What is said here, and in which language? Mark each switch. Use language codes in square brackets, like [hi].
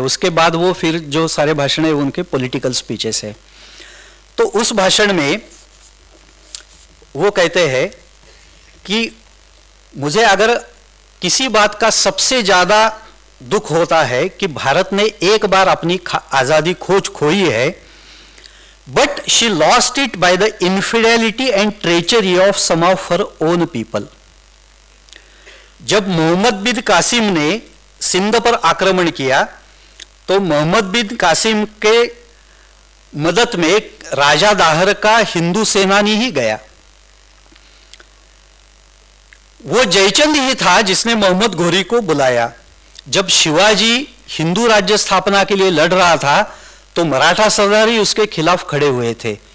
[hi] उसके बाद वो फिर जो सारे भाषण है उनके पॉलिटिकल स्पीचेस है। तो उस भाषण में वो कहते हैं कि मुझे अगर किसी बात का सबसे ज्यादा दुख होता है कि भारत ने एक बार अपनी आजादी खोई है, [en] but she lost it by the infidelity and treachery of some of her own people. [hi] जब मोहम्मद बिन कासिम ने सिंध पर आक्रमण किया तो मोहम्मद बिन कासिम के मदद में राजा दाहर का हिंदू सेनानी ही गया। वो जयचंद ही था जिसने मोहम्मद घोरी को बुलाया। जब शिवाजी हिंदू राज्य स्थापना के लिए लड़ रहा था तो मराठा सरदार ही उसके खिलाफ खड़े हुए थे।